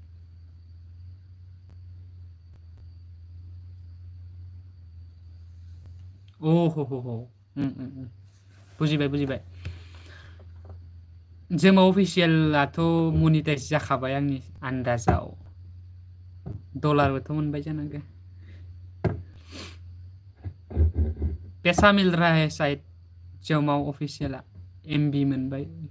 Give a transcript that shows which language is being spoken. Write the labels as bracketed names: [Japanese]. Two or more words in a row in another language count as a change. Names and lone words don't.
[Bodo] हो बुजिबाय जोमाव अफिसियेलाथ' मनिटाइज जाखाबाय आंनि आन्दाजाव डलारबोथ' मोनबाय जानांगौ [Hindi] पैसा मिल रहा है शायद [Bodo] जोमाव ऑफिशियला एमबी मोनबाय